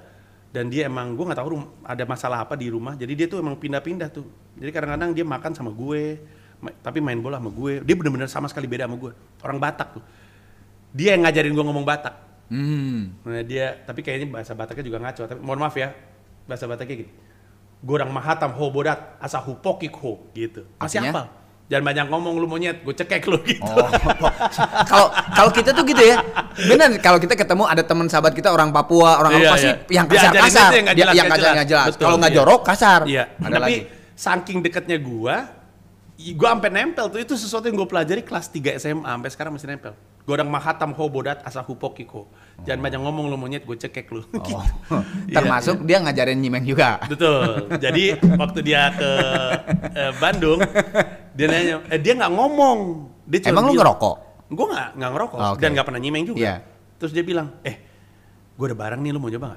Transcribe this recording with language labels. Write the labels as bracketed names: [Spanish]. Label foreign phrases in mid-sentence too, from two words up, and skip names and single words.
[Indonesian] Dan dia emang, gue nggak tahu ada masalah apa di rumah. Jadi dia tuh emang pindah-pindah tuh. Jadi kadang-kadang dia makan sama gue, tapi main bola sama gue. Dia bener-bener sama sekali beda sama gue. Orang Batak tuh. Dia yang ngajarin gue ngomong Batak. Nah dia, tapi kayaknya bahasa Bataknya juga ngaco. Tapi mohon maaf ya, bahasa Bataknya gini. [Batak Toba] Gorang mahatam ho bodat asa hupokik ho gitu. [Indonesian] Masih hafal. Jangan banyak ngomong lu monyet, gue cekek lu gitu. Kalau kita tuh gitu ya, benar. Kalau kita ketemu ada teman sahabat kita orang Papua, orang apa sih yang kasar-kasar, yang nggak jelas. Kalau nggak jorok kasar. Iya. Tapi saking dekatnya gue sampai nempel tuh, itu sesuatu yang gue pelajari kelas 3 SMA sampai sekarang masih nempel. [Batak Toba] Godang mahatam ho bodat asa hupokiko. [Indonesian] Jangan banyak ngomong lu monyet, gue cekek lu. Gitu. Termasuk dia ngajarin nyimeng juga. Betul. Jadi waktu dia ke Bandung, Dia nanya, dia nggak ngomong. Dia cuma Emang lu bilang, ngerokok? Gue nggak ngerokok Oh, okay. dan nggak pernah nyimeng juga. Iya. Terus dia bilang, gue ada barang nih, lu mau coba nggak?